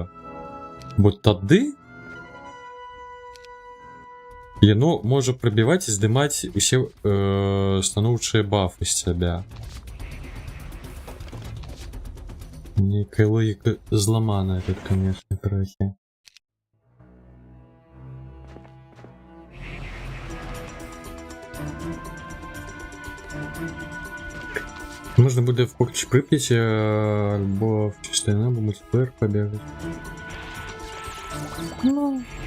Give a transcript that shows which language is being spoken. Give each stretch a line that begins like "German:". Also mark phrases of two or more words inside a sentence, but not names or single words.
Belarusian: Бо тады яно можа прабіваць і здымаць усе станоўчыя бафы з сябе. Некая логіка зламаная тут, конечно, трохи.
Ukrainian: Можна буде в Покчі Прип'яті або в частині, або мультиплеєр побігати. Ну...